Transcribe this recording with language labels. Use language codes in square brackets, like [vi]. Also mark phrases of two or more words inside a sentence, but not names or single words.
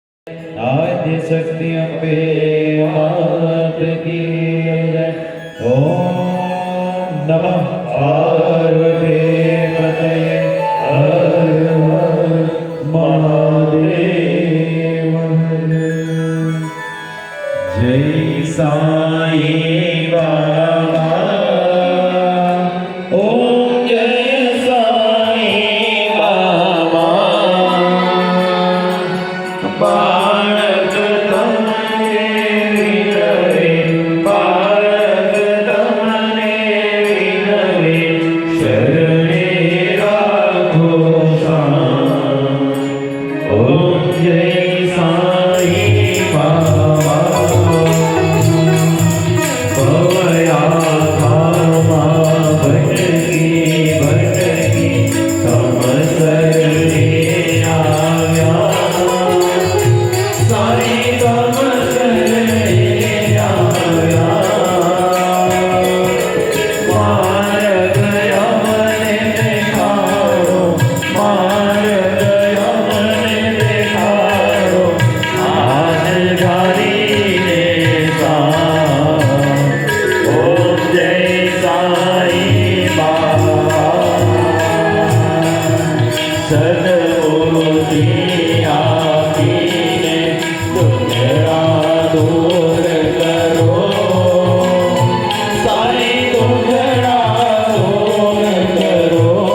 [hi] आद्य शक्ति अम्बे मात की जय। [sa] ओम नमः पार्वती पतये हर हर महादेव। [gu] જય સાંઈ બાબા। ઓમ જય સાંઈ બાબા। બાળક તમને વિનવે, બાળક તમને વિનવે, શરણે રાખો સાંઈ। ઓમ જય સાંઈ બાબા। ભવયા ભામા ભટકી ભટકી તમ શરણે આવ્યા। સાંઈ તમ શરણે આવ્યા। માર્ગ યમને દેખાડો, માર્ગ યમને દેખાડો, હાથ ધારીને સાંઈ। ઓમ જય સાંઈ બાબા। સદ્બુદ્ધિ આપીને દુખડાં દૂર કરો, સાંઈ દુખડાં દૂર કરો।